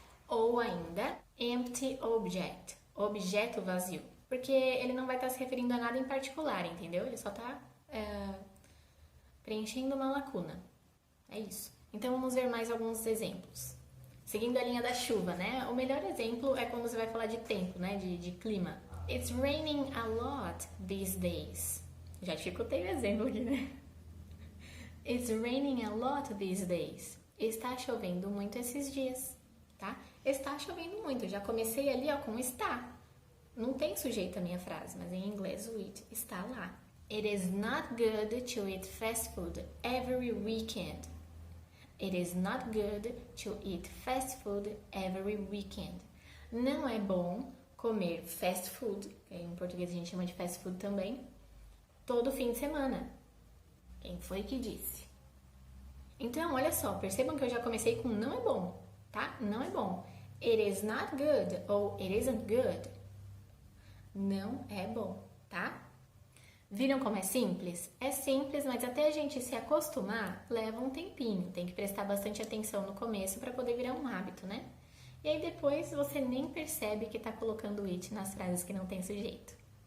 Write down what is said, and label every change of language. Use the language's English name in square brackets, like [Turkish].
[Portuguese] Ou ainda, [English] empty object, [Portuguese] objeto vazio. Porque ele não vai estar se referindo a nada em particular, entendeu? Ele só está preenchendo uma lacuna. É isso. Então vamos ver mais alguns exemplos. Seguindo a linha da chuva, né? O melhor exemplo é quando você vai falar de tempo, né? De clima. [English] It's raining a lot these days. [Portuguese] Já dificultei o exemplo aqui, né? [English] It's raining a lot these days. [Portuguese] Está chovendo muito esses dias, tá? Está chovendo muito. Já comecei ali, ó, com está. Não tem sujeito a minha frase, mas em inglês o it está lá. [English] It is not good to eat fast food every weekend. It is not good to eat fast food every weekend. [Portuguese] Não é bom comer fast food, que em português a gente chama de fast food também, todo fim de semana. Quem foi que disse? Então, olha só, percebam que eu já comecei com não é bom, tá? Não é bom. [English] It is not good ou it isn't good. [Portuguese] Não é bom, tá? Viram como é simples? É simples, mas até a gente se acostumar, leva um tempinho. Tem que prestar bastante atenção no começo para poder virar um hábito, né? E aí depois você nem percebe que tá colocando it nas frases que não tem sujeito.